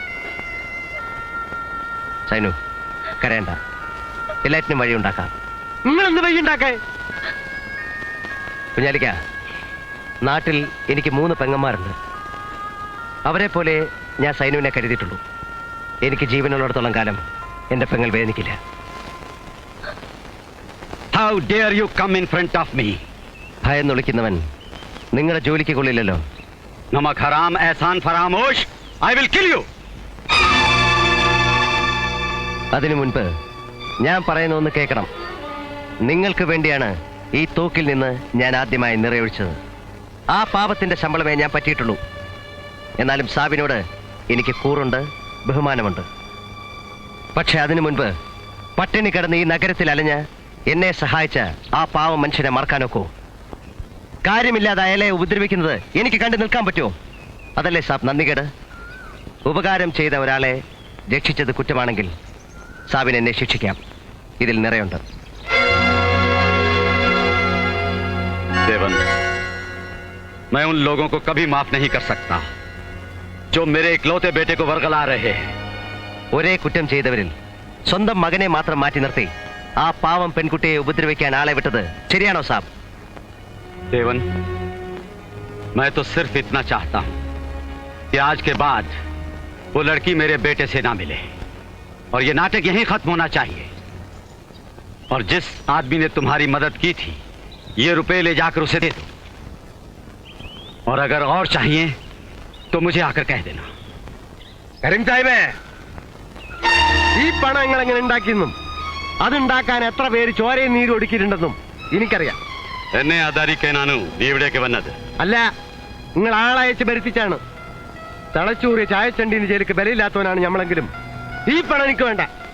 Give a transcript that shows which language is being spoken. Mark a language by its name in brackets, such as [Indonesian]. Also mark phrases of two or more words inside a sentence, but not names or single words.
[Malayalam] സൈനു കരയണ്ട, എല്ലാറ്റിനും വഴി ഉണ്ടാക്കാം. നിങ്ങൾ എന്ത് വഴി ഉണ്ടാക്കേ? കുഞ്ഞാലിക്ക, നാട്ടിൽ എനിക്ക് 3 പെങ്ങന്മാരുണ്ട്. അവരെ പോലെ ഞാൻ സൈനുവിനെ കരുതിയിട്ടുള്ളൂ. എനിക്ക് ജീവനുള്ളിടത്തോളം കാലം എന്റെ പെങ്ങൾ വേദനിക്കില്ല. [English] How dare you come in front of me? [Malayalam] ഭയന്ന് വിളിക്കുന്നവൻ നിങ്ങളുടെ ജോലിക്ക് കൊള്ളില്ലല്ലോ. [Hindi] नमक हराम एहसान फ़रामोश. [English] I will kill you. [Malayalam] അതിനു മുൻപ് ഞാൻ പറയുന്ന ഒന്ന് കേൾക്കണം. നിങ്ങൾക്ക് വേണ്ടിയാണ് ഈ തോക്കിൽ നിന്ന് ഞാൻ ആദ്യമായി നിറയൊഴിച്ചത്. ആ പാപത്തിന്റെ ശമ്പളമേ ഞാൻ പറ്റിയിട്ടുള്ളൂ. എന്നാലും സാബിനോട് എനിക്ക് കൂറുണ്ട്, ബഹുമാനമുണ്ട്. പക്ഷെ അതിനു മുൻപ് പട്ടിണി കിടന്ന് ഈ നഗരത്തിൽ അലഞ്ഞ് എന്നെ സഹായിച്ച ആ പാവം മനുഷ്യനെ മറക്കാനൊക്കോ? കാര്യമില്ലാതെ അയാളെ ഉപദ്രവിക്കുന്നത് എനിക്ക് കണ്ടു നിൽക്കാൻ പറ്റുമോ? അതല്ലേ സാബ് നന്ദികേട്? ഉപകാരം ചെയ്ത ഒരാളെ രക്ഷിച്ചത് കുറ്റമാണെങ്കിൽ സാബിനെ എന്നെ ശിക്ഷിക്കാം. ഇതിൽ നിറയുണ്ട്. [Hindi] देवन, मैं उन लोगों को कभी माफ नहीं कर सकता जो मेरे इकलौते बेटे को वर्गला रहे हैं. [Malayalam] ഒരേ കുറ്റം ചെയ്തവരിൽ സ്വന്തം മകനെ മാത്രം മാറ്റി നിർത്തി ആ പാവം പെൺകുട്ടിയെ ഉപദ്രവിക്കാൻ ആളെ വിട്ടത് ശരിയാണോ സാബ്? [Hindi] देवन, मैं तो सिर्फ इतना चाहता हूं कि आज के बाद वो लड़की मेरे बेटे से ना मिले और ये नाटक यहीं खत्म होना चाहिए. और जिस आदमी ने तुम्हारी मदद की थी, ये रुपए ले जाकर उसे दे दो. और अगर और चाहिए तो मुझे आकर कह देना. [Malayalam] കരീം സാഹിബേ, ഈ പണം നിങ്ങൾ എങ്ങനെ ഉണ്ടാക്കിയെന്നും അതുണ്ടാക്കാൻ എത്ര പേര് ചോരയും നീരും ഒടുക്കിയിട്ടുണ്ടെന്നും എനിക്കറിയാം. എന്നെ ആധാരിക്കാനാണ് നീ ഇവിടേക്ക് വന്നത്? അല്ല, നിങ്ങൾ ആളയച്ച് ഭരിപ്പിച്ചാണ്. തളച്ചൂറിയ ചായച്ചണ്ടീന് ജയിലിക്ക് ബലയില്ലാത്തവനാണ് ഞമ്മളെങ്കിലും ഈ പണം എനിക്ക് വേണ്ട.